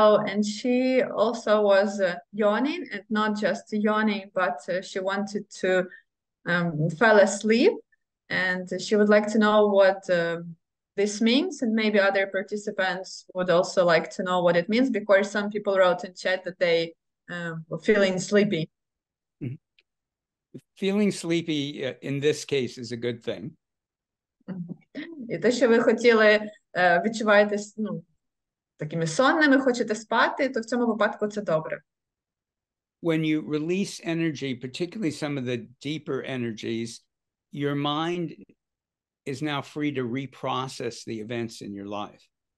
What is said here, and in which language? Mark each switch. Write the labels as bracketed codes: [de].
[en] And she also was yawning, and not just yawning, but she wanted to fall asleep, and she would like to know what this means, and maybe other participants would also like to know what it means, because some people wrote in chat that they were feeling sleepy. feeling sleepy in this case is a good thing. [uk] І те, що ви хотіли, відчуваєте, ну, такими сонними, хочете спати, то в цьому випадку це добре. [en] When you release energy, particularly some of the deeper energies, your mind is now free to reprocess the events in your life.